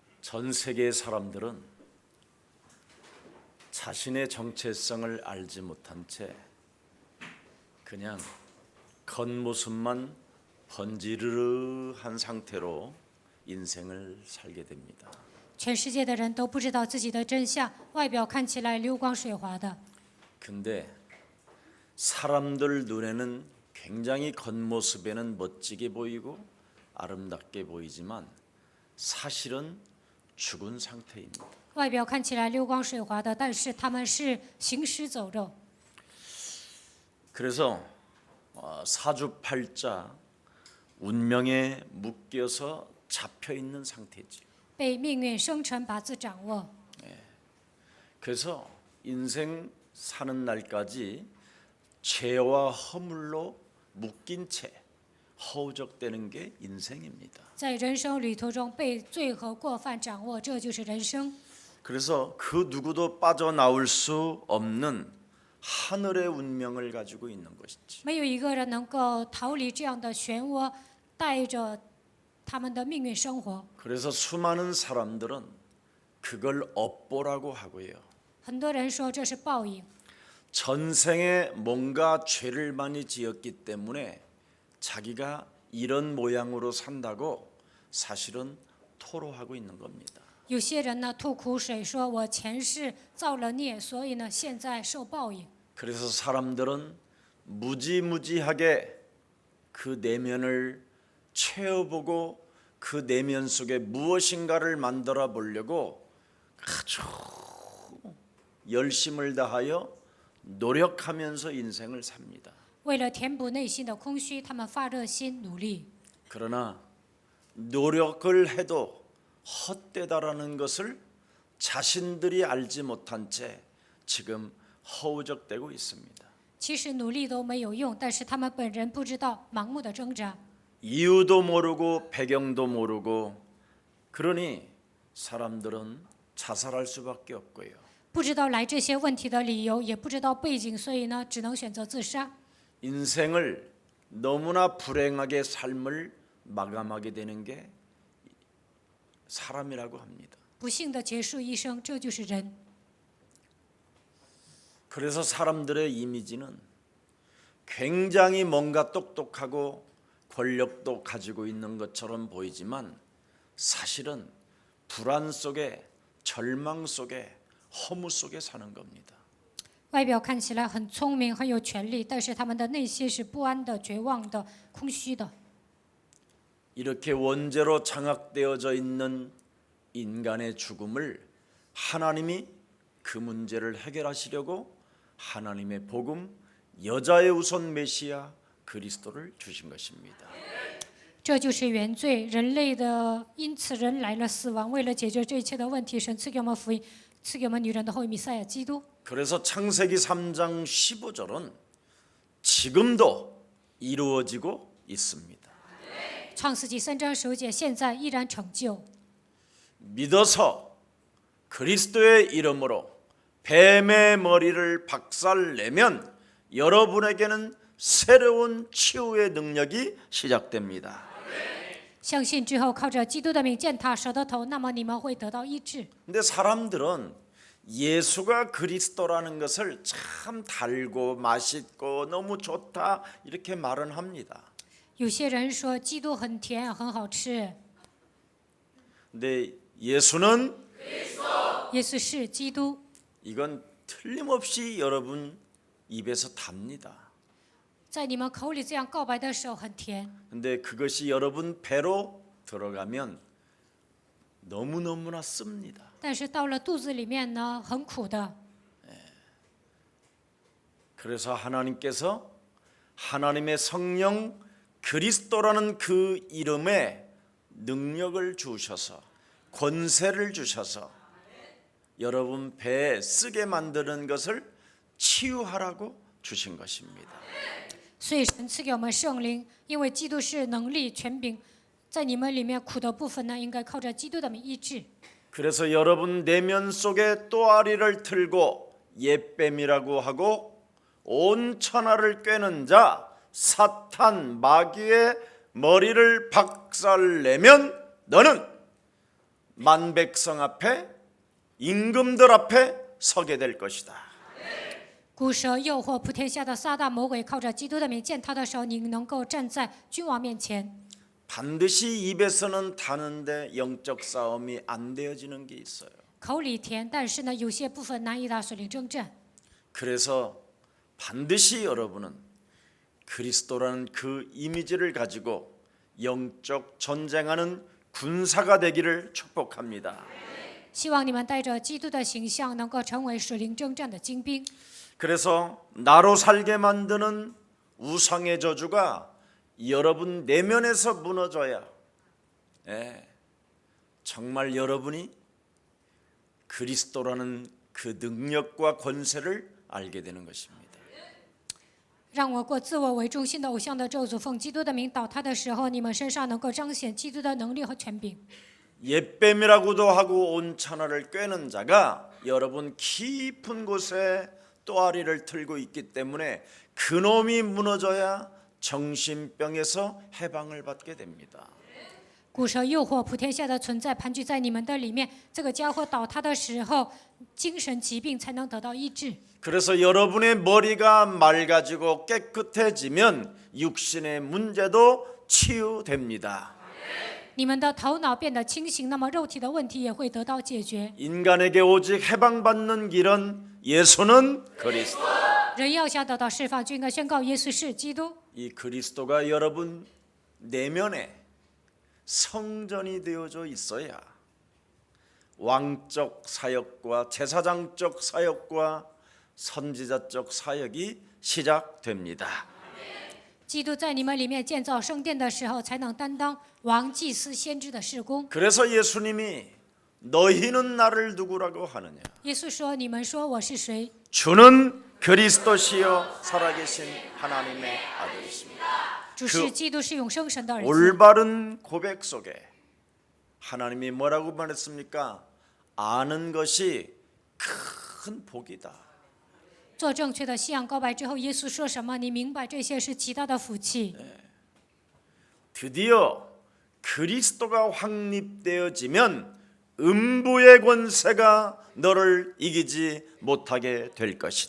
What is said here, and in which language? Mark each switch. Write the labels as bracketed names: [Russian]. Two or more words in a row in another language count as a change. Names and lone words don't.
[Korean] 전 세계의 사람들은 자신의 정체성을 알지 못한 채 그냥 겉모습만 번지르르한 상태로 인생을 살게 됩니다. [Chinese] 全世界的人都不知道自己的真相，外表看起来流光水滑的。 [Korean] 근데 사람들 눈에는 굉장히 겉모습에는 멋지게 보이고 아름답게 보이지만 사실은 죽은 상태입니다. [Chinese] 外表看起来流光水滑的，但是他们是行尸走肉。 [Korean] 그래서 사주팔자 운명에 묶여서 잡혀 있는 상태지. [Chinese] 被命运生辰八字掌握， [Korean] 그래서 인생 사는 날까지 죄와 허물로 묶인 채 허우적대는 게 인생입니다. [Chinese] 在人生旅途中被罪和过犯掌握，这就是人生。 [Korean] 그래서 그 누구도 빠져나올 수 없는 하늘의 운명을 가지고 있는 것이지. [Chinese] 没有一个人能够逃离这样的漩涡，带着他们的命运生活。 [Korean] 그래서 수많은 사람들은 그걸 업보라고 하고요. [Chinese] 很多人说这是报应， [Korean] 전생에 뭔가 죄를 많이 지었기 때문에 자기가 이런 모양으로 산다고 사실은 토로하고 있는 겁니다. [Chinese] 有些人呢吐苦水，说我前世造了孽，所以呢现在受报应。 [Korean] 그래서 사람들은 무지무지하게 그 내면을 채워보고 그 내면 속에 무엇인가를 만들어 보려고 아주 열심을 다하여 노력하면서 인생을 삽니다. [Chinese] 为了填补内心的空虚，他们发热心努力。 [Korean] 그러나 노력을 해도 헛되다라는 것을 자신들이 알지 못한 채 지금 허우적대고 있습니다. [Chinese] 其实努力都没有用，但是他们本人不知道，盲目的挣扎。 [Korean] 이유도 모르고 배경도 모르고 그러니 사람들은 자살할 수밖에 없고요. [Chinese] 不知道来这些问题的理由，也不知道背景，所以呢，只能选择自杀。 [Korean] 인생을 너무나 불행하게 삶을 마감하게 되는 게 사람이라고 합니다. [Chinese] 不幸的结束一生，这就是人。 [Korean] 그래서 사람들의 이미지는 굉장히 뭔가 똑똑하고 권력도 가지고 있는 것처럼 보이지만 사실은 불안 속에 절망 속에 허무 속에 사는 겁니다. [Chinese] 外表看起来很聪明、很有权力，但是他们的内心是不安的、绝望的、空虚的。 [Korean] 이렇게 원죄로 장악되어져 있는 인간의 죽음을 하나님이 그 문제를 해결하시려고 하나님의 복음 여자의 우선 메시아 그리스도를 주신 것입니다. [Chinese] 这就是原罪，人类的，因此人来了死亡。为了解决这一切的问题，神赐给我们福音，赐给我们女人的后裔弥赛亚基督。 [Korean] 그래서 창세기 3장 15절은 지금도 이루어지고 있습니다. [Chinese] 创世纪3章9节，现在依然成就。 [Korean] 믿어서 그리스도의 이름으로 뱀의 머리를 박살내면 여러분에게는 새로운 치유의 능력이 시작됩니다. [Chinese] 相信之后，靠着基督的名践踏蛇的头，那么你们会得到医治。 [Korean] 근데 사람들은 예수가 그리스도라는 것을 참 달고 맛있고 너무 좋다 이렇게 말은 합니다. [Chinese] 有些人说基督很甜，很好吃。 [Korean] 근데 예수는 [Chinese] 耶稣是基督， [Korean] 이건 틀림없이 여러분 입에서 답니다. [Chinese] 在你们口里这样告白的时候很甜， [Korean] 근데 그것이 여러분 배로 들어가면 너무너무나 씁니다. [Chinese] 但是到了肚子里面呢，很苦的。 [Korean] 그래서 하나님께서 하나님의 성령 그리스도라는 그 이름에 능력을 주셔서 권세를 주셔서 여러분 배에 쓰게 만드는 것을 치유하라고 주신 것입니다. [Chinese] 所以神赐给我们圣灵，因为基督是能力权柄，在你们里面苦的部分呢，应该靠着基督的名医治。 [Korean] 그래서 여러분 내면 속에 또아리를 틀고 옛뱀이라고 하고 온 천하를 꿰는 자 사탄 마귀의 머리를 박살내면 너는 만백성 앞에 임금들 앞에 서게 될 것이다. [Chinese] 古蛇诱惑普天下的撒旦魔鬼，靠着基督的名见他的时候，你能够站在君王面前。 [Korean] 반드시 입에서는 다는데 영적 싸움이 안 되어지는 게 있어요. [Chinese] 口里甜，但是呢，有些部分难以打属灵征战。 [Korean] 그래서 반드시 여러분은 그리스도라는 그 이미지를 가지고 영적 전쟁하는 군사가 되기를 축복합니다. [Chinese] 希望你们带着基督的形象，能够成为属灵征战的精兵。 [Korean] 그래서 나로 살게 만드는 우상의 저주가 여러분 내면에서 무너져야 정말 여러분이 그리스도라는 그 능력과 권세를 알게 되는 것입니다. [Chinese] 让我过自我为中心的偶像的咒诅，奉基督的名倒塌的时候，你们身上能够彰显基督的能力和权柄。 [Korean] 옛뱀이라고도 하고 온 천하를 꿰는 자가 여러분 깊은 곳에 또아리를 틀고 있기 때문에 그놈이 무너져야 정신병에서 해방을 받게 됩니다. [Chinese] 古蛇诱惑普天下的存在盘踞在你们的里面，这个家伙倒塌的时候，精神疾病才能得到医治。 [Korean] 그래서 여러분의 머리가 맑아지고 깨끗해지면 육신의 문제도 치유됩니다. [Chinese] 你们的头脑变得清醒，那么肉体的问题也会得到解决。 [Korean] 인간에게 오직 해방받는 길은 예수는 그리스도. [Chinese] 人要想得到释放，就应该宣告耶稣是基督。 [Korean] 이 그리스도가 여러분 내면에 성전이 되어져 있어야 왕적 사역과 제사장적 사역과 선지자적 사역이 시작됩니다. [Chinese] 基督在你们里面建造圣殿的时候，才能担当王、祭司、先知的事工。 [Korean] 그래서 예수님이 너희는 나를 누구라고 하느냐? [Chinese] 耶稣说：“你们说我是谁？ [Korean] 주는 그리스도시요 살아계신 하나님의 아들이십니다. [Chinese] 主是基督，是永生神的儿子。 [Korean] 올바른 고백 속에 하나님이 뭐라고 말했습니까? 아는 것이 큰 복이다. [Chinese] 做正确的信仰告白之后，耶稣说什么？你明白这些是极大的福气。 [Korean] 드디어 그리스도가 확립되어지면 음부의 권세가 너를 이기지 못하게 될 것이다.